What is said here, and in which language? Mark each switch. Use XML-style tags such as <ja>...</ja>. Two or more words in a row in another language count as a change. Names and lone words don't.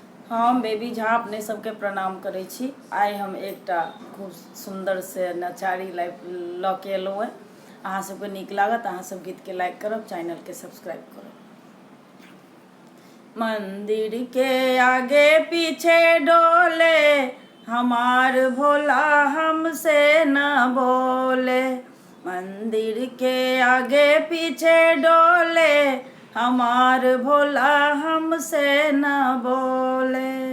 <mai>हम बेबी झा अपने सबके प्रणाम करै छी। आइ हम एकटा खूब सुंदर से नचारी लऽ के एलहुँ हैं। अहाँ सबके नीक लागत, अहाँ सब गीतके लाइक करब, चैनलके सब्सक्राइब करब। मंदिर के आगे पीछे डोले हमार भोला हमसे न बोले। मंदिर के आगे पीछे डोले हमार भोला हमसे न बोले।</mai>